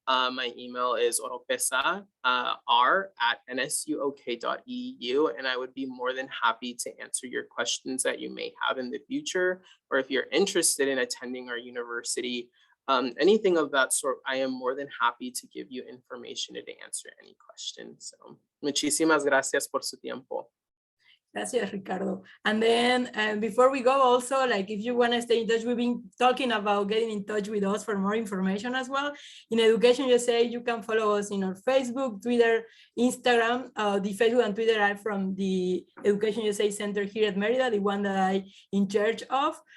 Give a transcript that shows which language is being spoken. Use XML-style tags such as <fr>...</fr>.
<en>My email is oropesa@nsuok.edu, and I would be more than happy to answer your questions that you may have in the future, or if you're interested in attending our university, anything of that sort, I am more than happy to give you information and to answer any questions.</en> <es>So, muchísimas gracias por su tiempo. Gracias, Ricardo.</es> <en>And then before we go, also, like if you want to stay in touch, we've been talking about getting in touch with us for more information as well. In Education USA, you can follow us in our Facebook, Twitter, Instagram. The Facebook and Twitter are from the Education USA Center here at Merida, the one that I'm in charge of.</en>